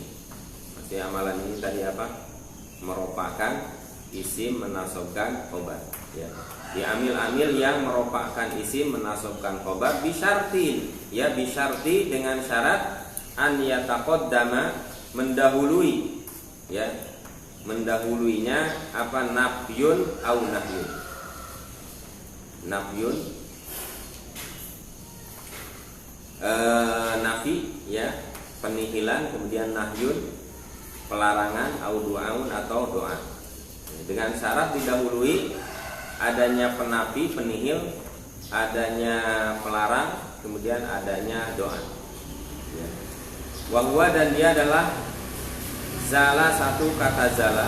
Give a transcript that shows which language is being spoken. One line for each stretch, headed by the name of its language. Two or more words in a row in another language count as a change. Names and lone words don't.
Indonesian: Maksudnya amalan ini tadi apa? Merupakan isim menasabkan khobar, ya. Diamil-amil yang merupakan isim menasabkan khobar bisyartin, ya, bisyarti dengan syarat
Arabic: أن يتقدم,
Indonesian: mendahului, ya. Mendahuluinya apa?
Arabic: نفي أو نهي.
Indonesian: Nafyun, nafi, ya, penihilan, kemudian nahyun, pelarangan,
Arabic: أو دعاء
Indonesian: atau doa. Dengan syarat didahului adanya penafi, penihil, adanya pelarang, kemudian adanya doa. Ya. Wahwa, dan dia adalah zala, satu kata zala.